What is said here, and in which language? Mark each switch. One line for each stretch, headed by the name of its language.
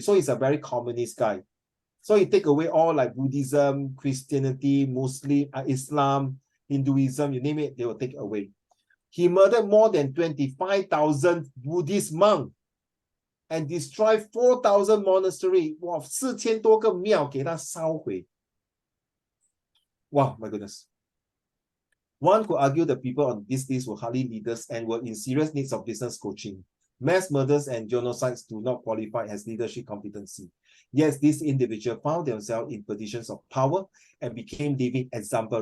English: So he's a very communist guy. So he take away all like Buddhism, Christianity, Muslim, Islam, Hinduism, you name it, they will take away. He murdered more than 25,000 Buddhist monks and destroyed 4,000 monasteries.
Chinese: Wow, 4,000多个庙给他烧毁.
English: Wow, my goodness. One could argue the people on this list were hardly leaders and were in serious need of business coaching. Mass murders and genocides do not qualify as leadership competency. Yes, these individuals found themselves in positions of power and became living examples.